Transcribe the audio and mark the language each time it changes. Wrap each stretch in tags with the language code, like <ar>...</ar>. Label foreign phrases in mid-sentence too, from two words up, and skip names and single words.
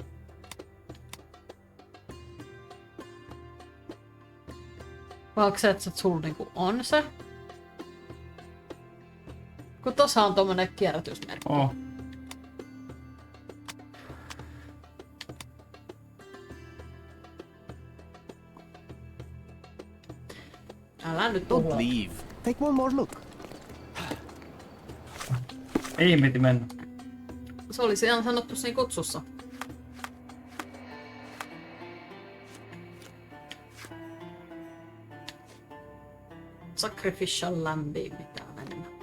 <fi>Vai onko se, että sulla niinku on se? Kun tossa on tommonen kierrätysmerkki.</fi> <en>Oh.</en> <fi>Älä nyt</fi> <en>Don't leave. Take one more look.</en> <fi>Ei piti mennä. Se oli siellä sanottu siinä kutsussa.</fi> <en>Sacrificial lambi</en> <fi>pitää mennä.</fi>